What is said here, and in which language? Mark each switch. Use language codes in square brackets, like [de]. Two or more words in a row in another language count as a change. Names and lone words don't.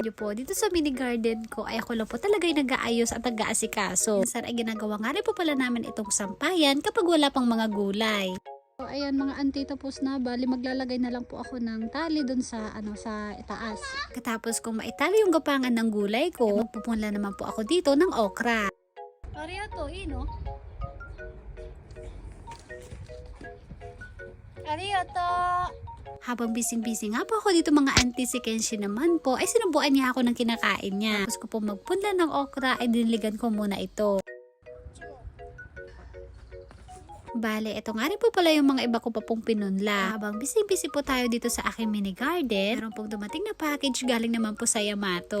[tl] Hindi po, dito sa mini garden ko ay ako lang po talaga yung nag-aayos at nag-aasikaso. Minsan ay ginagawa nga rin po pala namin itong sampayan kapag wala pang mga gulay. So, ayan mga auntie, tapos na. Bali maglalagay na lang po ako ng tali dun sa sa itaas. Katapos kung maitali yung gapangan ng gulay ko, magpupunla naman po ako dito ng okra. [ja] Arigato, ino? Arigato! [tl] Habang busy-busy nga po ako dito mga auntie, si Kenshin naman po ay sinubuan niya ako ng kinakain niya. Tapos ko po magpunla ng okra ay diniligan ko muna ito. Bale, ito nga rin po pala yung mga iba ko pa pong pinunla. Habang busy-busy po tayo dito sa aking mini garden, meron pong dumating na package galing naman po sa Yamato.